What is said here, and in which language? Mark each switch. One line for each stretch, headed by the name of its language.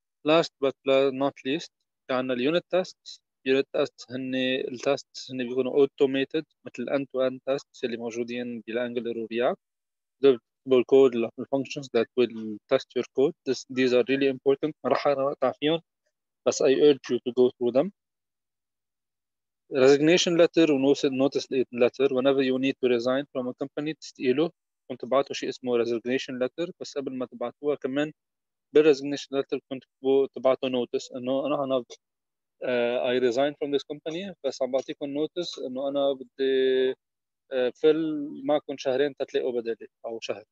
English: last but not least
Arabic: عندنا اليونت تيست. اليونت تيست هن بيكونوا automated مثل end to end tests اللي موجودين بالانجلر ورياكت. الكود الفانكشنز
English: that will test your code. These are really important.
Arabic: ما راح اقطع فيهم بس
English: I urge you to go through them.
Arabic: Resignation letter و notice letter
English: whenever you need to resign from a company
Arabic: تستقيلوا كنت تبعتوا شيء اسمه resignation letter، بس قبل ما تبعتوها كمان بالريزجنيشن letter كنت تبعتوا نوتس انه انا I resign from this company، بس عم بعطيكم نوتس انه انا بدي فل معكم شهرين تتلاقوا بدالي او شهر.